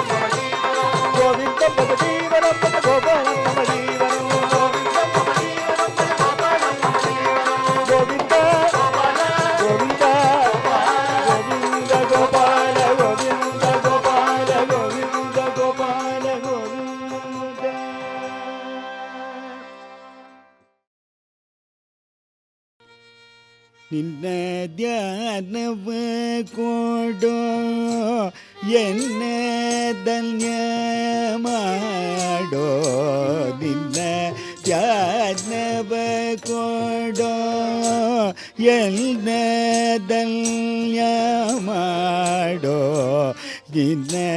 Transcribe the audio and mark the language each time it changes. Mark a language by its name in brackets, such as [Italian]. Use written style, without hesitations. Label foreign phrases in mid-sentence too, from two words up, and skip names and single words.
[Sanskrit] मम जीवनम् गोविन्दं भज जीवनं भज गोपालं मम जीवनम् गोविन्दं मम जीवनं भज गोपालं मम जीवनम् गोविन्द गोविन्द गोविन्द गोपाल गोविन्द गोपाल गोविन्द गोपाल गोविन्द [Kannada] ನಿನ್ನ ಧ್ಯಾನವ ಕೊಡೋ ಎನ್ನ ಧನ್ಯ ಮಾಡೋ ನಿನ್ನ ಧ್ಯಾನವ ಕೊಡೋ ಎನ್ನ ಧನ್ಯ ಮಾಡೋ ನಿನ್ನ